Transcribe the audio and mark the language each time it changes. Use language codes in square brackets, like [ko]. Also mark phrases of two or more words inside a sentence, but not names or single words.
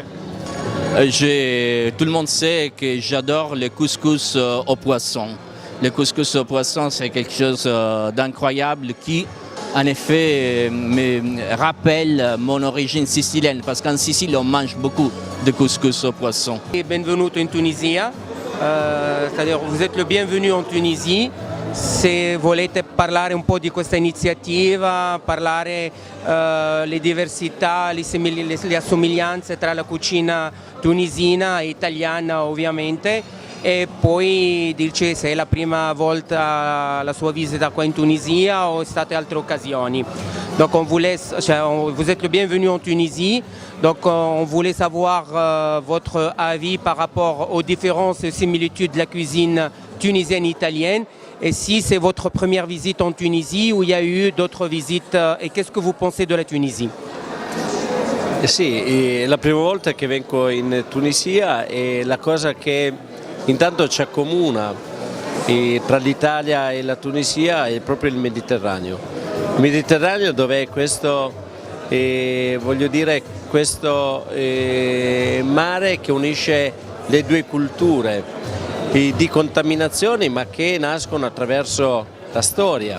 [fr] Tout le monde sait que j'adore le couscous au poisson. Le couscous au poisson, c'est quelque chose d'incroyable qui, en effet, me rappelle mon origine sicilienne, parce qu'en Sicile, on mange beaucoup de couscous au poisson. [it] Benvenuto in Tunisia, [fr] c'est-à-dire vous êtes le bienvenu en Tunisie. [it] Se volete parlare un po' di questa iniziativa, parlare le diversità, le assomiglianze tra la cucina tunisina e italiana ovviamente, e poi dice se è la prima volta la sua visita qua in Tunisia o state altre occasioni. [fr] Donc vous êtes le bienvenu en Tunisie, donc on voulait savoir votre avis par rapport aux différences et similitudes de la cuisine tunisienne et italienne. Et si c'est votre première visite en Tunisie ou il y a eu d'autres visites, et qu'est-ce que vous pensez de la Tunisie? [it] Sì, è la prima volta che vengo in Tunisia e la cosa che intanto ci accomuna tra l'Italia e la Tunisia è proprio il Mediterraneo. Il Mediterraneo dove è questo, questo mare che unisce le due culture di contaminazioni ma che nascono attraverso la storia.